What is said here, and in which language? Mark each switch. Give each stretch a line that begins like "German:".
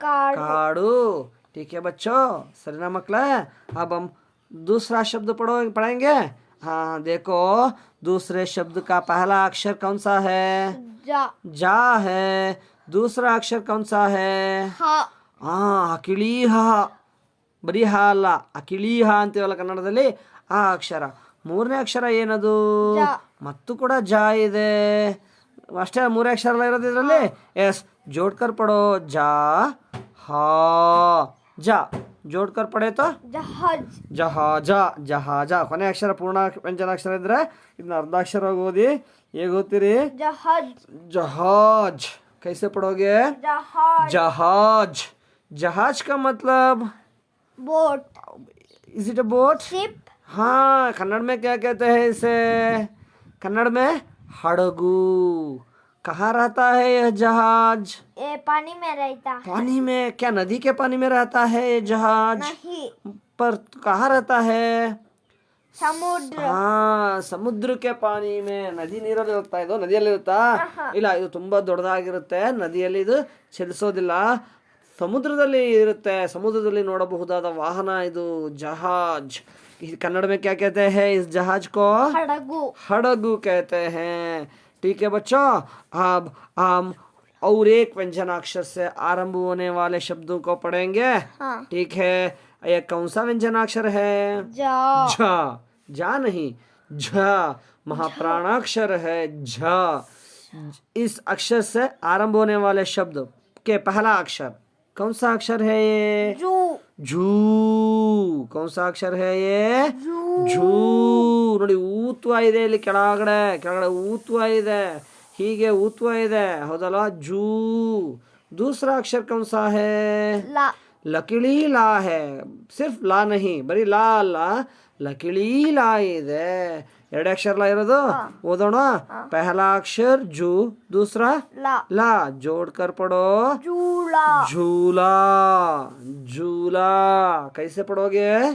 Hindi: काड़ू काड़ू ठीक है बच्चों सरिना मकला अब हम दूसरा शब्द पढ़ेंगे हाँ देखो दूसरे शब्द का पहला अक्षर कौन सा है जा जा है दूसरा अक्षर कौन सा है हा
Kannada: ಅಕಿಳಿ ಹ ಬರೀ ಹ ಅಲ್ಲ ಅಕಿಳಿ ಹ ಅಂತೀವಲ್ಲ ಕನ್ನಡದಲ್ಲಿ ಆ ಅಕ್ಷರ ಮೂರನೇ ಅಕ್ಷರ ಏನದು ಜ. ಮತ್ತು ಕೂಡ ಜಾ ಇದೆ ಅಷ್ಟೇ ಮೂರೇ ಅಕ್ಷರ ಎಲ್ಲ ಇರೋದು ಇದರಲ್ಲಿ ಎಸ್
Hindi: जोड़कर पढ़ो जा हा जा जोड़कर पढ़े तो जहाज
Kannada: ಜಹಾಜ ಜಹಾಜ ಕೊನೆ ಅಕ್ಷರ ಪೂರ್ಣ ವ್ಯಂಜನಾಕ್ಷರ ಇದ್ರೆ ಇದನ್ನ ಅರ್ಧಾಕ್ಷರ ಓದಿ ಹೇಗೆ ಓದ್ತೀರಿ
Hindi: जहाज जहाज कैसे पढ़ोगे जहाज जहाज जहाज का मतलब
English: boat is it a boat ship
Hindi: हाँ कन्नड़ में क्या कहते हैं इसे कन्नड़ में हड़गू कहाँ रहता है यह जहाज ये पानी में रहता है पानी में क्या नदी के पानी में रहता है ये जहाज नहीं पर कहाँ रहता है समुद्र
Kannada: ಹಾ ಸಮುದ್ರಕ್ಕೆ
Hindi: ಪಾನಿ ಮೇ
Kannada: ನದಿ ನೀರಲ್ಲಿ ಹೋಗ್ತಾ ಇದು ನದಿಯಲ್ಲಿ ಇರುತ್ತಾ ಇಲ್ಲ ಇದು ತುಂಬಾ ದೊಡ್ಡದಾಗಿರುತ್ತೆ ನದಿಯಲ್ಲಿ ಇದು ಚಲಿಸೋದಿಲ್ಲ ಸಮುದ್ರದಲ್ಲಿ ಇರುತ್ತೆ ಸಮುದ್ರದಲ್ಲಿ ನೋಡಬಹುದಾದ ವಾಹನ ಇದು
Hindi: जहाज कन्नड़ में क्या कहते हैं इस जहाज को हड़गू हड़गू कहते हैं ठीक है बच्चों अब हम और एक व्यंजनाक्षर से आरंभ होने वाले शब्दों को पढ़ेंगे हाँ ठीक है ये कौन सा व्यंजनाक्षर है जा झा जा नहीं झा महाप्राणाक्षर है झा इस अक्षर से आरंभ होने वाले शब्द के पहला अक्षर कौन सा अक्षर है ये जू झू कौन सा अक्षर है ये जू
Kannada: ಝೂ ನೋಡಿ ಊತ್ವ ಇದೆ ಇಲ್ಲಿ ಕೆಳಗಡೆ ಕೆಳಗಡೆ ಊತ್ವ ಇದೆ ಹೀಗೆ ಊತ್ವ ಇದೆ ಹೌದಲ್ಲ ಜೂ
Hindi: दूसरा अक्षर कौन सा है ला लकिड़ी ला है सिर्फ ला नहीं बरी
Kannada: ಲಾ ಅಲ್ಲ
Hindi: लकिड़ी ला
Kannada: ಇದೆ ಎರಡು ಅಕ್ಷರ ಲಾ ಇರೋದು ಓದೋಣ
Hindi: पहला अक्षर जू दूसरा ला ला जोड़कर पढ़ो झूला झूला झूला कैसे पढ़ोगे